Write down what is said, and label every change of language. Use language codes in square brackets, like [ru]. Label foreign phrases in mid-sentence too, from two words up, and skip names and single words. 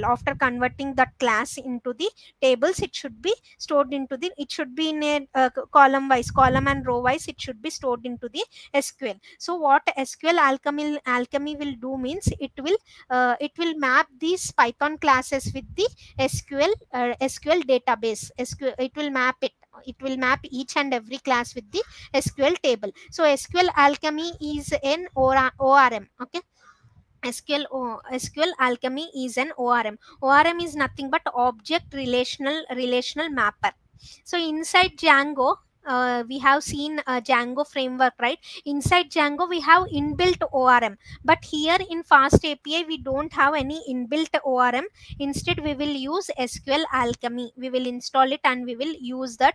[en] After converting that class into the tables, it should be stored into the, it should be in a column wise, column and row wise, it should be stored into the SQL. So what SQLAlchemy will do means, it will map these Python classes with the SQL database. It will map it. It will map each and every class with the SQL table. So SQLAlchemy is an ORM. Okay. SQLAlchemy is an ORM. ORM is nothing but object relational mapper. So inside Django, we have seen Django framework, right? Inside Django we have inbuilt ORM, but here in FastAPI we don't have any inbuilt ORM. Instead we will use SQLAlchemy. We will install it and we will use that.